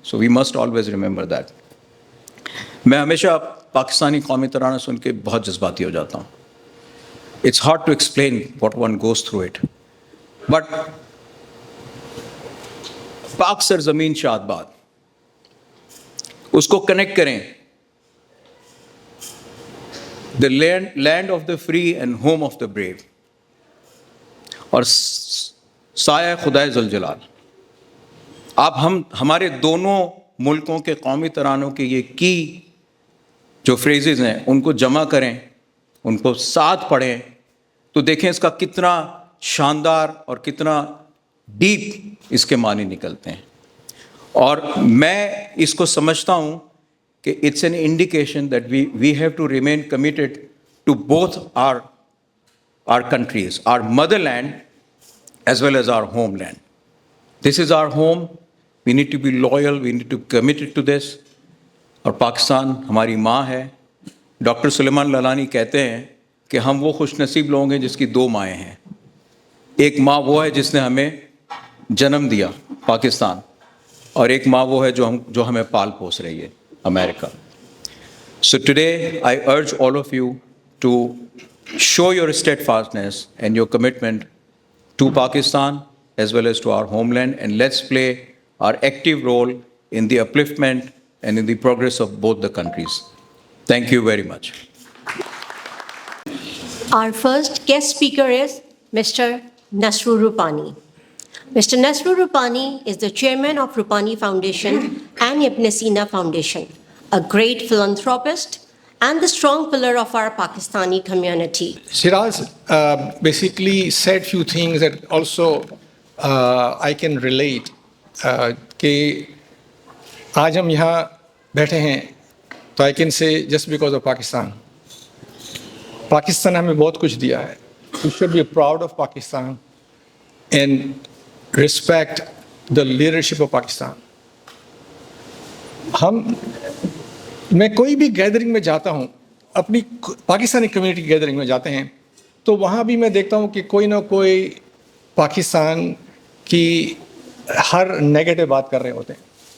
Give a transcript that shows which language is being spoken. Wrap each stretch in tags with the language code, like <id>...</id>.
<en>So we must always remember that.</en> <ur>میں ہمیشہ پاکستانی قومی ترانہ سن کے بہت جذباتی ہو جاتا ہوں.</ur> <en>it's hard to explain what one goes through it, but</en> <ur>پاک سرزمین شاد باد, اس کو کنیکٹ کریں.</ur> <en>the land of the free and home of the brave,</en> <ur>اور سایہ خدائے ذوالجلال. آپ ہمارے دونوں ملکوں کے قومی ترانوں کے یہ کی جو فریزز ہیں ان کو جمع کریں, ان کو ساتھ پڑھیں, تو دیکھیں اس کا کتنا شاندار اور کتنا ڈیپ اس کے معنی نکلتے ہیں. اور میں اس کو سمجھتا ہوں کہ</ur> <en>It's an indication that we have to remain committed to both our countries, our mother land as well as our home land. This is our home. We need to be loyal, we need to committed to this.</en> <ur>اور پاکستان ہماری ماں ہے. Doctor سلیمان للانی کہتے ہیں کہ ہم وہ خوش نصیب لوگ ہیں جس کی دو مائیں ہیں. ایک ماں وہ ہے جس نے ہمیں جنم دیا پاکستان, اور ایک ماں وہ ہے جو ہمیں پال پوس رہی ہے, امریکہ.</ur> <en>So today I urge all of you to show your steadfastness and your commitment to Pakistan as well as to our homeland, and let's play our active role in the upliftment and in the progress of both the countries. Thank you very much. Our first guest speaker is Mr. Nasrur Rupani. Mr. Nasrur Rupani is the chairman of Rupani Foundation and Ibn Sina Foundation, a great philanthropist and the strong pillar of our Pakistani community. Shiraz basically said few things that also I can relate.</en> <ur>کہ آج ہم یہاں بیٹھے ہیں تو</ur> <en>I can say just because of Pakistan.</en> <ur>Pakistan ہمیں بہت کچھ دیا ہے.</ur> <en>We should be proud of Pakistan and respect the leadership of Pakistan.</en> <ur>میں کوئی بھی گیدرنگ میں جاتا ہوں, اپنی پاکستانی کمیونٹی گیدرنگ میں جاتے ہیں, تو وہاں بھی میں دیکھتا ہوں کہ کوئی نہ کوئی پاکستان کی ہر نیگیٹو بات کر رہے ہوتے ہیں.</ur>